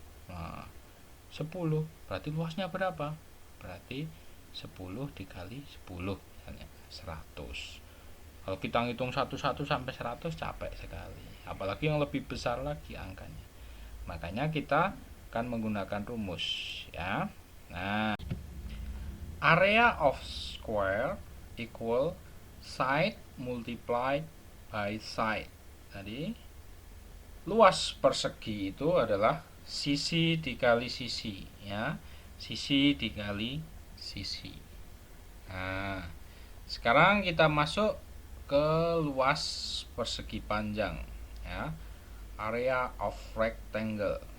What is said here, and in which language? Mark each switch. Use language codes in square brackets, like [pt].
[id] Nah, 10 berarti luasnya berapa? Berarti 10 dikali 10 misalnya 100. Kalau kita ngitung satu-satu sampai 100 capek sekali, apalagi yang lebih besar lagi angkanya. Makanya kita akan menggunakan rumus ya. [en] Nah, area of square equal side multiplied by side. [id] Jadi luas persegi itu adalah sisi dikali sisi ya, sisi dikali sisi. Nah, sekarang kita masuk ke luas persegi panjang ya, [en] area of rectangle.